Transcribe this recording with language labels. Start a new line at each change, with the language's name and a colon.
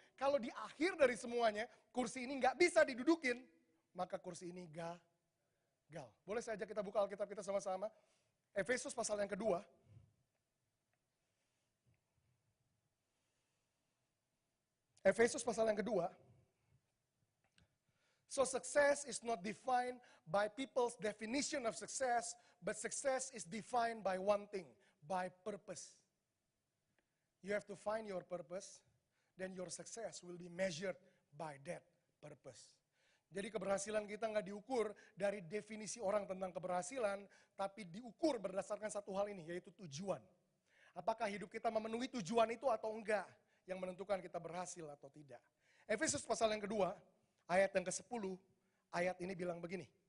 Indonesian: Kalau di akhir dari semuanya, kursi ini nggak bisa didudukin, maka kursi ini gagal. Boleh saja kita buka Alkitab kita sama-sama. Efesus pasal yang kedua. Efesus pasal yang kedua.
English: So success is not defined by people's definition of success, but success is defined by one thing, by purpose. You have to find your purpose, then your success will be measured by that purpose.
Indonesian: Jadi keberhasilan kita nggak diukur dari definisi orang tentang keberhasilan, tapi diukur berdasarkan satu hal ini, yaitu tujuan. Apakah hidup kita memenuhi tujuan itu atau enggak, yang menentukan kita berhasil atau tidak. Efesus pasal yang kedua, ayat yang ke-10, ayat ini bilang begini.